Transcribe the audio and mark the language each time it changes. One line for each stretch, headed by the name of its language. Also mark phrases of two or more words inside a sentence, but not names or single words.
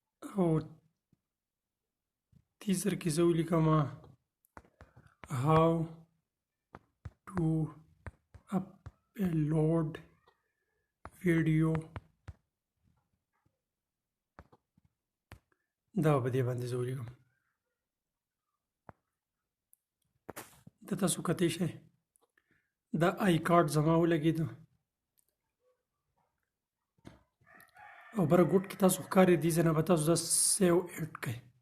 Pashto: او تیزر کې زه ولیکم
English: how to upload video
Pashto: دا په دې باندې زه ولیکم د تاسو کتئ شئ دا آی کارډ زما ولګېده او بره ګوټ کې تاسو ښکاري دې ځای نه به تاسو دا
English: save add
Pashto: کړئ